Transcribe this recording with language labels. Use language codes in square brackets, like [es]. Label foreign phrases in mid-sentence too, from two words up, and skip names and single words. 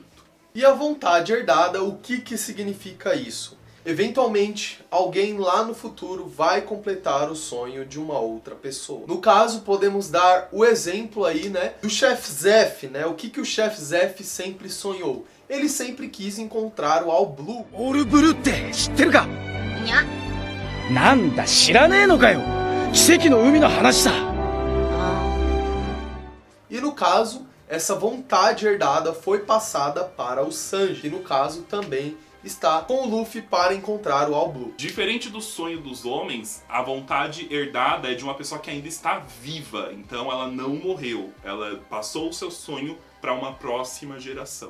[pt] E a vontade herdada, o que significa isso? Eventualmente, alguém lá no futuro vai completar o sonho de uma outra pessoa. No caso, podemos dar o exemplo aí, né, do Chef Zeff, né? O que o Chef Zeff sempre sonhou? Ele sempre quis encontrar o All Blue. [ja] All Blue って知ってるか? いや。なんだ、知らねえのかよ。奇跡の海の話だ。 [pt] E no caso, essa vontade herdada foi passada para o Sanji, que no caso também está com o Luffy para encontrar o All Blue. Diferente do sonho dos homens, a vontade herdada é de uma pessoa que ainda está viva, então ela não morreu, ela passou o seu sonho para uma próxima geração.